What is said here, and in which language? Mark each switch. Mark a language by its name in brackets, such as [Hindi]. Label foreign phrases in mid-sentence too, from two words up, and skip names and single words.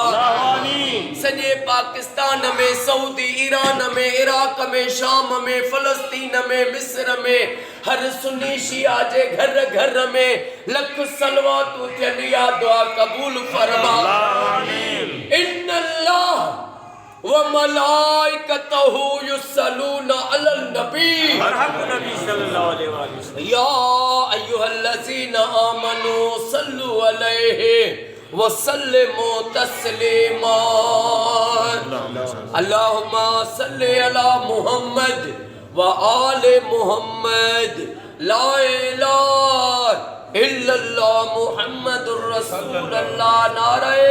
[Sindhi] सॼे पाकिस्तान में सऊदी ईरान में इराक में शाम में फलस्तीन में मिस्र में हर सुन्नी शिया जे घर घर में लख सलवातूं थियनि या दुआ कबूल फरमा। [Arabic] إن الله وملائكته يصلون على النبي يا أيها الذين آمنوا صلوا عليه وسلموا تسليما. اللهم صل على محمد وآل محمد. لا إله إلا الله محمد رسول الله.